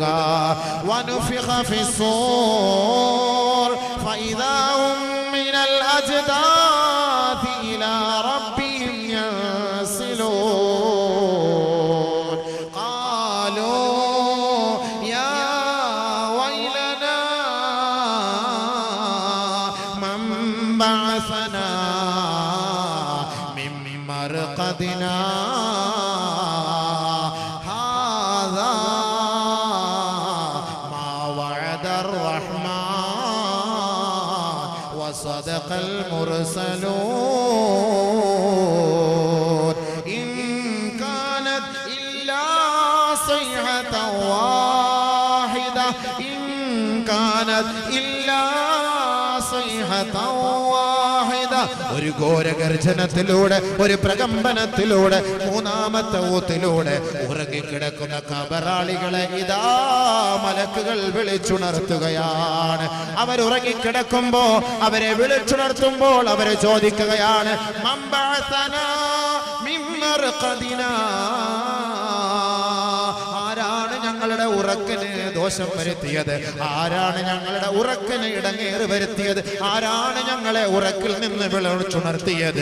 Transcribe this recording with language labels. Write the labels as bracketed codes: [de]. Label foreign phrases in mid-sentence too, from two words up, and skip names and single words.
[ar] ونفخ في الصور فإذا هم من الأجداث إلى ربهم ينسلون. قالوا يا ويلنا من بعثنا من مرقدنا صدق المرسلون إن كانت إلا صيحة واحدة إن كانت إلا صيحة واحدة [ml] ഒരു ഘോരഗർജനത്തിലൂടെ ഒരു പ്രകമ്പനത്തിലൂടെ മൂന്നാമത്തെ ഊത്തിലൂടെ ഉറങ്ങിക്കിടക്കുന്ന ഖബറാളികളെ ഇതാ മലക്കുകൾ വിളിച്ചുണർത്തുകയാണ്. അവരുറങ്ങിക്കിടക്കുമ്പോ അവരെ വിളിച്ചുണർത്തുമ്പോൾ അവരെ ചോദിക്കുകയാണ്, [ar] من بعثنا من مرقدنا, [ml] ആരാണ് ഞങ്ങളുടെ ഉറക്കിന് ദോഷം വരുത്തിയത്, ആരാണ് ഞങ്ങളുടെ ഉറക്കിന് ഇടങ്ങേറ് വരുത്തിയത്, ആരാണ് ഞങ്ങളെ ഉറക്കിൽ നിന്ന് വിളിച്ചുണർത്തിയത്?